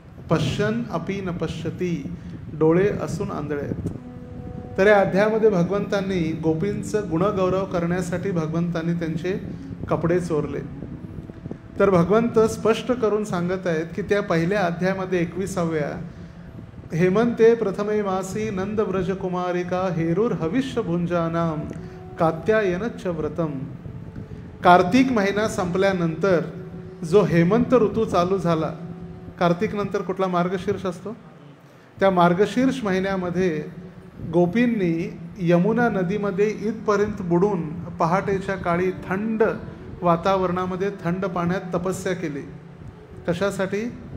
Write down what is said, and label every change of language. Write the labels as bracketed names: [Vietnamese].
[Sanskrit] पश्यन अपि न पश्यती, [Marathi] डोळे असून आंधळे आहेत. तर या अध्यायामध्ये भगवंतांनी गोपींचं गुणगौरव करण्यासाठी भगवंतांनी त्यांचे कपडे चोरले. तर भगवंत स्पष्ट करून सांगत आहेत की त्या पहिल्या अध्यायामध्ये 21व्या [Sanskrit] हेमंते प्रथमे मासी नंद व्रज कुमारिका हेरुर हविष्य भुंजानाम कात्यायनच व्रतम. [Marathi] कार्तिक महिना संपल्यानंतर जो हेमंत ऋतू चालू झाला, कार्तिक नंतर कुठला मार्गशीर्ष असतो, त्या मार्गशीर्ष महिन्यामध्ये गोपींनी यमुना नदीमध्ये इथपर्यंत बुडून पहाटेच्या काळी थंड वातावरणामध्ये थंड पाण्यात तपस्या केली. कशासाठी?